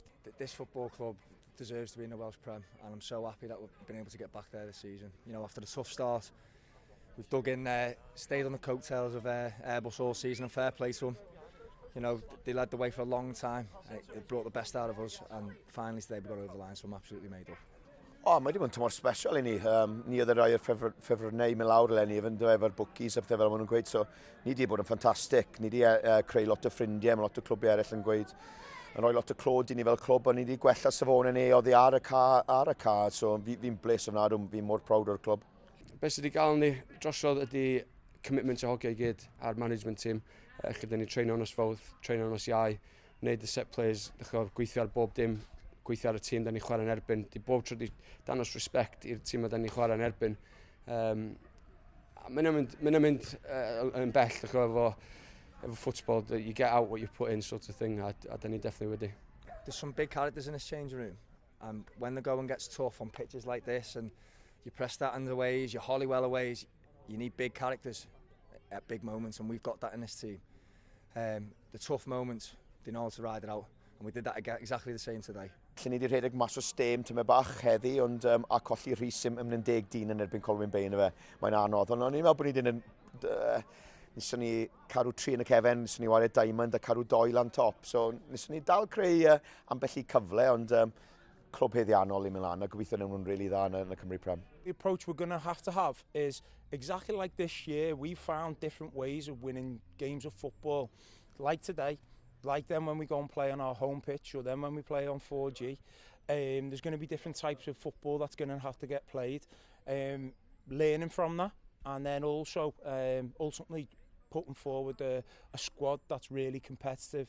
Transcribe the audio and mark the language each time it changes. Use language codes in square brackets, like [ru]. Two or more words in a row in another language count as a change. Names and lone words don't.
[en] This football club deserves to be in the Welsh Prem, and I'm so happy that we've been able to get back there this season. You know, after the tough start, we've dug in there, stayed on the coattails of Airbus all season, and fair play to them. You know, they led the way for a long time. It brought the best out of us, and finally today we got over the line, so I'm absolutely made up. [cy] O, mae wedi bod yn tymor special i ni. Ni oedd y rai o'r ffefrynnau mewn lawr eleni, efo efo'r bookies a pethau fel maen nhw'n gweud. So, ni wedi bod yn ffantastig. Ni wedi creu lot o ffrindiau, mae lot o clwbiau eraill yn gweud. Yn rhoi lot o clod i ni fel clwb, a ni wedi gwella safonau ni oddi ar y ca. So, fi'n bles yna, fi'n mor proud o'r clwb. Be sydd wedi gael ni drosodd ydy commitment i hogiau gyd a'r [en] management team. [cy] Chyda ni treino nos fawdd, treino nos iau, wneud y set plays, gweithio ar bob dim, gweithio ar y tîm da ni chwarae'n erbyn. Di bob tro di danos respect i'r tîm da ni chwarae'n erbyn. Mae'n mynd yn bell efo [en] football, that you get out what you put in sort of thing, [cy] a da ni definitely wedi. [en] There's some big characters in this changing room, and when the going gets tough on pitches like this, and you press that in the ways, your Hollywell aways, you need big characters at big moments, and we've got that in this team. The tough moments, they know how to ride it out, and we did that exactly the same today. [cy] Lle ni wedi rhedeg mas o stem tyma bach heddi, ond a colli Rhys yn 10 dyn yn erbyn Colwyn Bae yna fe. Mae'n anodd, ond ni'n meddwl bod ni wedi nisio ni cadw 3 yn y cefen, nisio ni wario diamond a cadw 2 lan top. So nisio ni dal creu ambell i cyfle, ond clwb heddiannol i Milan, a gobeithio nhw'n really dda yn y Cymru Prem. [en] The approach we're going to have is exactly like this year. We found different ways of winning games of football, like today, like then when we go and play on our home pitch, or then when we play on 4G. There's going to be different types of football that's going to have to get played. Learning from that, and then also ultimately putting forward a squad that's really competitive.